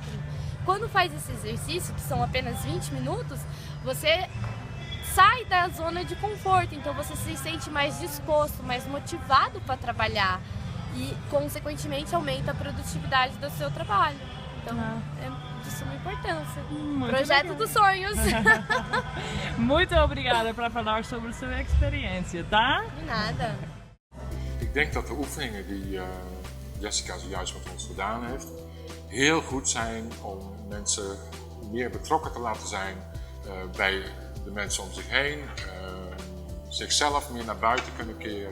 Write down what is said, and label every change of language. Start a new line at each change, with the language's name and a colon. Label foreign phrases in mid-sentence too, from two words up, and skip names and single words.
Portuguese: Quando faz esse exercício, que são apenas 20 minutos, você sai da zona de conforto, então você se sente mais disposto, mais motivado para trabalhar e, consequentemente, aumenta a produtividade do seu trabalho. Então, é de suma importância. Projeto legal. dos sonhos. Muito obrigada para falar sobre sua experiência, tá? De nada.
Dutch: Ik denk dat de oefeningen die Jessica zojuist met ons gedaan heeft, heel goed zijn om mensen meer betrokken te laten zijn bij de mensen om zich heen, zichzelf meer naar buiten kunnen keren.